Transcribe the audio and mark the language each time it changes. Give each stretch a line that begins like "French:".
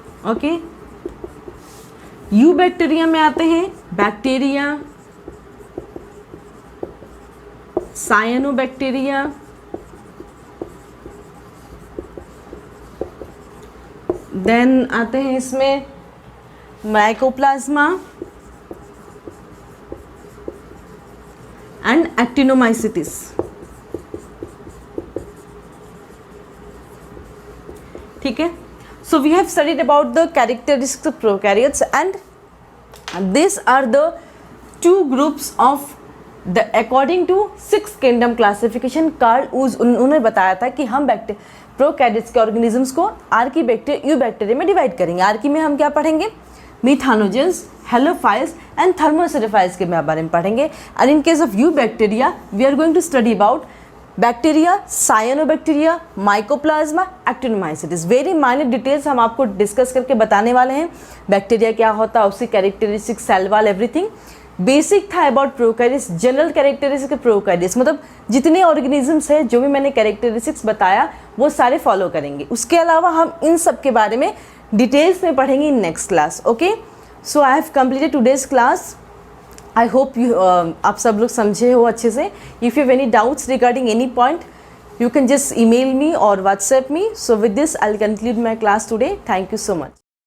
Hindi: Okay, you bacteria में आते हैं बैक्टीरिया, साइनोबैक्टीरिया, देन आते हैं इसमें माइकोप्लाज्मा एंड एक्टिनोमाइसिटिस। ठीक है,
English: so we have studied about the characteristics of prokaryotes and these are the two groups of the according to six kingdom classification।
Hindi: Karl ऊज उन्होंने बताया था कि हम प्रोकैरियोट्स के ऑर्गेनिजम्स को आर्की बैक्टीरिया, यू बैक्टीरिया में डिवाइड करेंगे। आर्की में हम क्या पढ़ेंगे? मिथानोजेंस, हेलोफाइल्स एंड थर्मोएसिडोफाइल्स के बारे में पढ़ेंगे।
English: And in case of you bacteria we are going to study about bacteria, cyanobacteria, mycoplasma, actinomycetes.
Hindi: Very minor details हम आपको डिस्कस करके बताने वाले हैं। बैक्टीरिया क्या होता है, उसकी characteristic, cell wall, everything. Basic था अबाउट प्रोकैरियोट्स, जनरल कैरेक्टरिस्टिक्स के प्रोकैरियोट्स, मतलब जितने ऑर्गेनिजम्स है जो भी मैंने कैरेक्टरिस्टिक्स बताया वो सारे फॉलो करेंगे। उसके अलावा हम इन सब के बारे में डिटेल्स में पढ़ेंगे
English: In next class. Okay, so I have completed today's class. I hope you
Hindi: आप सब लोग समझे हो अच्छे से।
English: If you have any doubts regarding any point, you can just email me or WhatsApp me. So with this, I'll conclude my class today. Thank you so much.